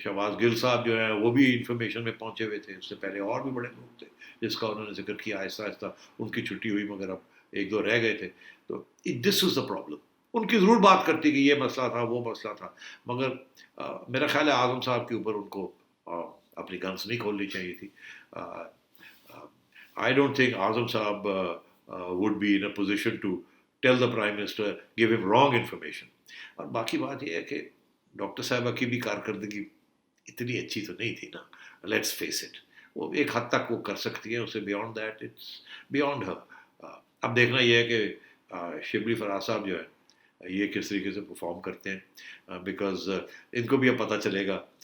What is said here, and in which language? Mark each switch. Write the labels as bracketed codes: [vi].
[ur] شہباز گل صاحب جو ہیں وہ بھی انفارمیشن میں پہنچے ہوئے تھے، اس سے پہلے اور بھی بڑے لوگ تھے جس کا انہوں نے ذکر کیا. آہستہ آہستہ ان کی چھٹی ہوئی مگر اب 1-2 رہ گئے تھے. تو [en] This is the problem. [ur] ان کی ضرور بات کرتی کہ یہ مسئلہ تھا وہ مسئلہ تھا، مگر میرا خیال ہے اعظم صاحب کے اوپر ان کو اپنی گنس نہیں کھولنی چاہیے تھی. [en] I don't think Azam Saab would be in a position to tell the Prime Minister, give him wrong information. [ur] اور باقی بات یہ ہے کہ ڈاکٹر صاحبہ کی بھی کارکردگی اتنی اچھی تو نہیں تھی نا، [en] Let's face it. [ur] وہ ایک حد تک وہ کر سکتی ہے، اسے [en] Beyond that it's beyond her. [ur] اب دیکھنا یہ ہے کہ شبلی فراز صاحب جو ہے یہ کس طریقے سے پرفارم کرتے ہیں، بیکاز ان کو بھی اب پتہ چلے گا.